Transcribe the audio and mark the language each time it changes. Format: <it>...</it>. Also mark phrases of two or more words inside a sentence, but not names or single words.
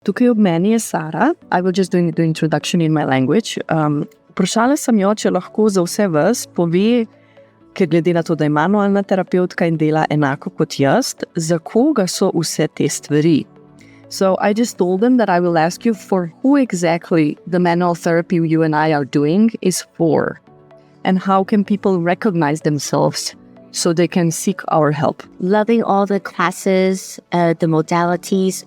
<sl>Tukaj ob meni je Sara.</sl> <en>I will just do the introduction in my language.</en> <sl>Vprašala sem jo, če lahko za vse vas pove, ker glede na to, da je manualna terapeutka in dela enako kot jaz, za koga so vse te stvari.</sl> <en>So I just told them that I will ask you for who exactly the manual therapy you and I are doing is for, and how can people recognize themselves so they can seek our help. Loving all the classes, the modalities.</en>